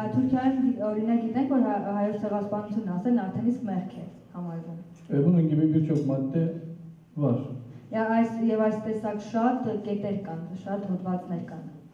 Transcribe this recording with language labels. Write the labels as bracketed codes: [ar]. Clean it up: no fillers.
[hy] Թուրքիայում օրինակ գիտենք, որ հայոց ցեղասպանություն ասելն արդեն իսկ մեղք է համարվում։ [tr] Bunun gibi birçok madde var. [hy] Եվ այս տեսակ շատ կետեր կան, շատ հոդվածներ կան։